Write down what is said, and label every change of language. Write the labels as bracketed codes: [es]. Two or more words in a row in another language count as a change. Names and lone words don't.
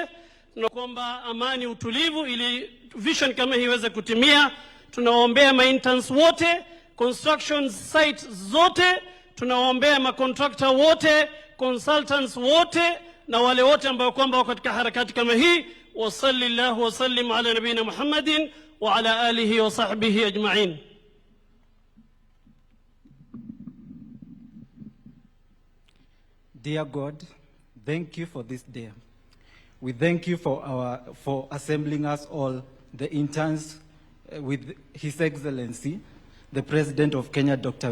[sw] Tunakuomba amani, utulivu, ili vision kama hii iweze kutimia. Tunaombea maintenance wote, [en] construction sites [sw] zote, tunaombea macontractor wote, consultants wote, na wale wote ambao kwamba wako katika harakati kama hii. [ar] وصلى الله وسلم على نبينا محمد وعلى آله وصحبه أجمعين. [en] Dear God, thank you for this day. We thank you for assembling us all, the interns, with His Excellency, the President of Kenya, Dr.